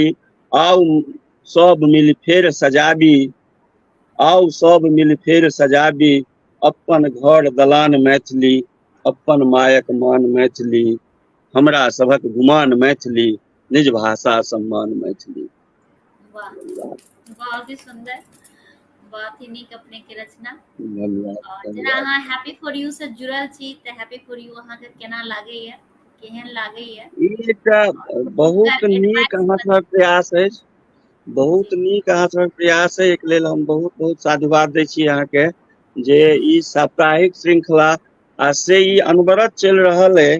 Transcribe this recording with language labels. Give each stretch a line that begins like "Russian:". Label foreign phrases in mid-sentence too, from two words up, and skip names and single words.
Maithili: आउ सब मिल फेर सजाबी, आउ सब मिल फेर सजाबी, अपन घर दलान मैथिली, अपन मायक मान मैथिली, हमरा सभक गुमान मैथिली, निज भाषा सम्मान मैथिली। वाह, बहुत ही सुंदर, बहुत ही नीक अपने के रचना। धन्यवाद और जेना धन्यवाद। अहाँ हैप्पी फॉर यू से जुड़ल छी त हैप्पी फॉर यू अहाँ के केना लागैया, केहन लागैया, ई एकटा बहुत ओकर नीक एडवाइस अहाँ सभक प्रयास अछि, बहुत जी नीक अहाँ सभक प्रयास अछि। एक लेल हम बहुत बहुत साधुवाद दै छी अहाँके जे ई साप्ताहिक श्रृंखला आ से ई अनवरत चलि रहल है।